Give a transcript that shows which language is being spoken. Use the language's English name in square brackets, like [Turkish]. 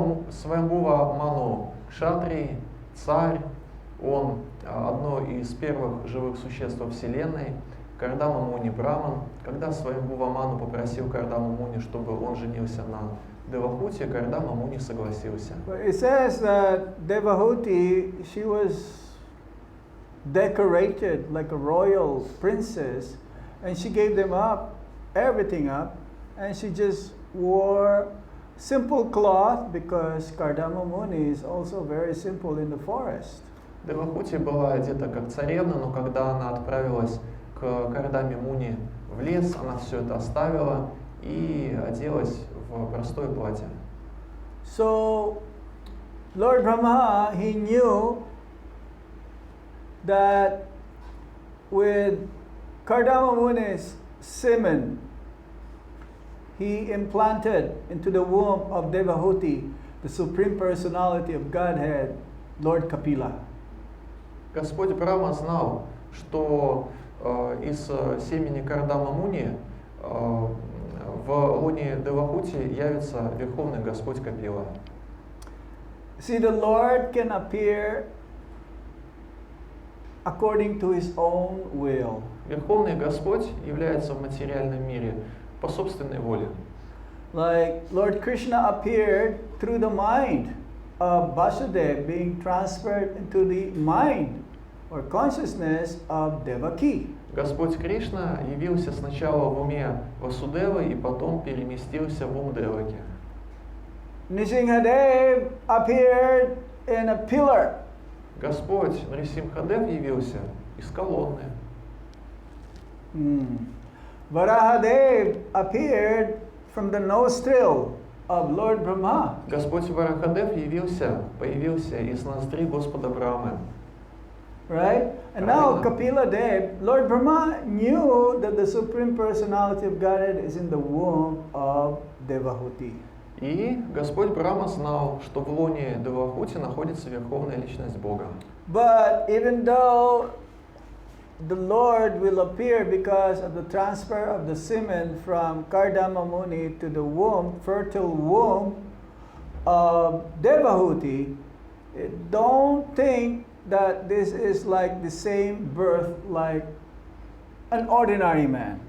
[Russian] Сваямбхува Ману кшатрий, царь, он одно из первых живых существ во Вселенной. Кардама Муни Браман. Когда Сваямбхува Ману попросил Кардаму Муни, чтобы он женился на Девахуте, Кардама Муни согласился. [English] It says that Devahuti, she was decorated like a royal princess, and she gave them everything up, and she just wore simple cloth because Kardama Muni is also very simple in the forest. [Russian] Девахути была одета как царевна, но когда она отправилась к Кардаме Муни в лес, она все это оставила и оделась в простое платье. [English] So, Lord Brahma, he knew that with Kardama Muni's semen, he implanted into the womb of Devahuti the Supreme Personality of Godhead, Lord Kapila. [Russian] Господь Брахма знал, что из семени Кардама Муни в лоне Девахути явится Верховный Господь Капила. [English] See, the Lord can appear according to His own will. [Russian] Верховный Господь является в материальном мире по собственной воле. [English] Like Lord Krishna appeared through the mind of Vasudeva being transferred into the mind or consciousness of Devaki. [Russian] Господь Кришна явился сначала в уме Васудевы и потом переместился в ум Деваки. [English] Nrsimhadev appeared in a pillar. [Russian] Господь Нрисимхадев явился из колонны. [English] Varahadev appeared from the nostril of Lord Brahma. [Russian] Господь Варахадев появился из ноздрей Господа Брамы. [English] Right? And now Kapila Dev, Lord Brahma knew that the Supreme Personality of Godhead is in the womb of Devahuti. [Russian] И Господь Брахма знал, что в лоне Девахути находится Верховная Личность Бога. [English] But even though the Lord will appear because of the transfer of the semen from Kardama Muni to the womb, fertile womb of Devahuti, don't think that this is like the same birth like an ordinary man.